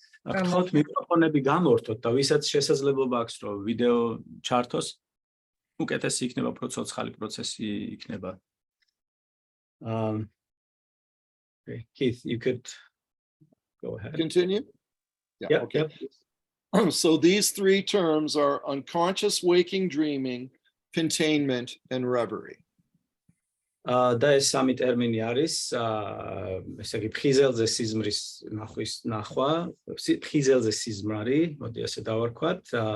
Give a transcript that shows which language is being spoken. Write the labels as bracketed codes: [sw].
[ka] ახლა მიკროფონები გამორთოთ და ვისაც შესაძლებლობა აქვს რომ ვიდეო ჩართოს, უკეთესი იქნება, უფრო ცოცხალი პროცესი იქნება. [en] Okay, Keith, you could go ahead. Continue? Yeah, okay. So these three terms are unconscious waking dreaming, containment, and reverie. [ka] და ეს სამი ტერმინი არის, ესე იგი ფხიზელზე სიზმრის ნახვა, ფხიზელზე სიზმარი, მოდი ასე დავარქვათ.